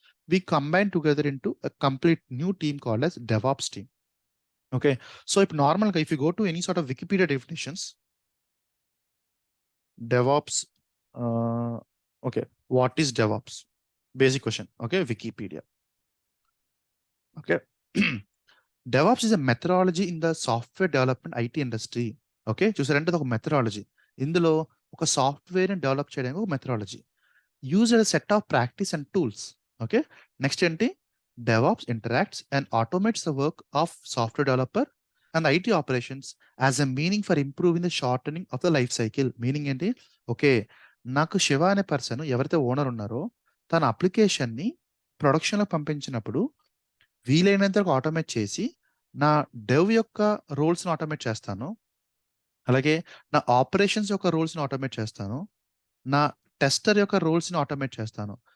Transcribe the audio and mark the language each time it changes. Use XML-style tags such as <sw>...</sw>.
<en>We combine together into a complete new team called as DevOps team. Okay,</en> <te>so ఇప్పుడు నార్మల్గా</te> <en>If you go to any sort of Wikipedia definitions, DevOps, okay, what is DevOps? Basic question, okay, Wikipedia. Okay, DevOps is a methodology in the software development IT industry.</en> <te>Okay, చూసారంటే ఒక methodology, ఇందులో ఒక సాఫ్ట్వేర్ని develop చేయడానికి ఒక methodology</te> <en>Use a set of practice and tools. Okay,</en> <te>next ఏంటి,</te> <en>DevOps interacts and automates the work of software developer and IT operations as a meaning for improving the shortening of the life cycle.</en> <te>Meaning ఏంటి, okay నాకు శివ అనే person ఎవరైతే owner ఉన్నారో తన అప్లికేషన్ని ప్రొడక్షన్లో పంపించినప్పుడు వీలైనంత వరకు ఆటోమేట్ చేసి నా డెవ్ యొక్క రోల్స్ని ఆటోమేట్ చేస్తాను, అలాగే నా ఆపరేషన్స్ యొక్క రోల్స్ని ఆటోమేట్ చేస్తాను, నా టెస్టర్ యొక్క రోల్స్ని ఆటోమేట్ చేస్తాను.</te>